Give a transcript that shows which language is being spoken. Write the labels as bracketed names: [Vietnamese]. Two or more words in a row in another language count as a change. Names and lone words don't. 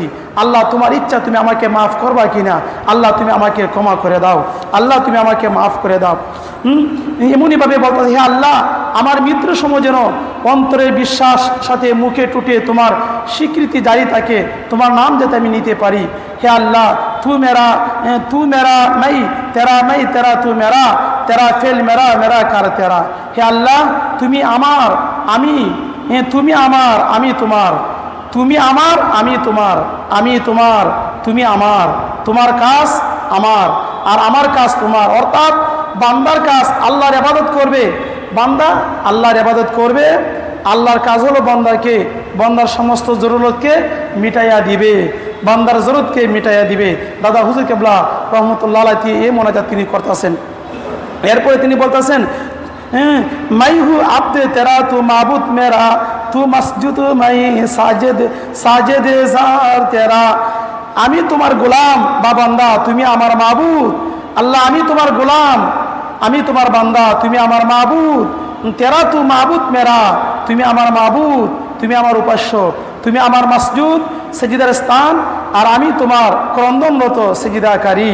[Bangla] আল্লাহ তোমার ইচ্ছা, তুমি আমাকে মাফ করবা কিনা? আল্লাহ তুমি আমাকে ক্ষমা করে দাও, আল্লাহ তুমি আমাকে মাফ করে দাও। এমনইভাবে বলতে, হে আল্লাহ, আমার মৃত্যুর সময় যেন অন্তরের বিশ্বাস সাথে মুখে টুটে তোমার স্বীকৃতি জারি থাকে, তোমার নাম যাতে আমি নিতে পারি। হে আল্লাহ, [Hindi] तू मेरा मैं तेरा तू मेरा तेरा फेल मेरा कर तेरा। [Bangla] হে আল্লাহ, তুমি আমার, তুমি আমার, আমি তোমার, তুমি আমার, আমি তোমার, আমি তোমার, তুমি আমার, তোমার কাজ আমার আর আমার কাজ তোমার। অর্থাৎ বান্দার কাজ আল্লাহর ইবাদত করবে, বান্দা আল্লাহর ইবাদত করবে, আল্লাহর কাজ হলো বান্দার সমস্ত জরুরতকে মিটাইয়া দিবে, বান্দার জরুরতকে মিটাইয়া দিবে। দাদা হুজুর কেবলা [Arabic] رحمة الله عليه [Bangla] এই মোনাজাত তিনি করতেছেন। এরপরে তিনি বলতেছেন, [Hindi] मैं हूँ अब्द तेरा तू माबूद मेरा, तू मस्जिद मैं साजिद जार तेरा। [Bangla] আমি তোমার গোলাম বা বান্দা, তুমি আমার মাবুদ। আল্লাহ, আমি তোমার গোলাম, আমি তোমার বান্দা, তুমি আমার মাবুদ। [Hindi] तेरा तू माबूद मेरा, [Bangla] তুমি আমার মাবুদ, তুমি আমার উপাস্য, তুমি আমার মসজিদ সেজিদার স্থান, আর আমি তোমার ক্রন্দনরত সেজিদাকারী।